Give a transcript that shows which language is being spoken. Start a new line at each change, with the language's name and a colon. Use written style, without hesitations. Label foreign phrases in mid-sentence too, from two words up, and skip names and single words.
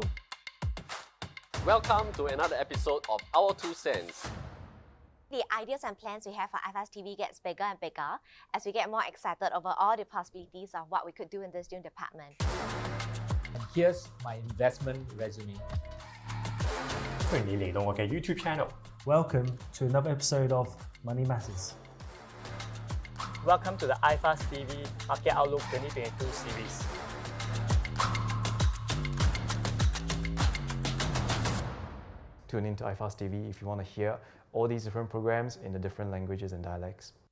English: Welcome to another episode of Our 2 Cents. The ideas and plans we have for FS TV gets bigger and bigger as we get more excited over all the possibilities of what we could do in this new department. And here's my investment resume.
Cantonese: 歡迎你嚟到我嘅 YouTube channel.
English: Welcome to another episode of Money Matters. Welcome to the iFast TV Market Outlook 2022 series. Tune into iFast TV if you want to hear all these different programs in the different languages and dialects.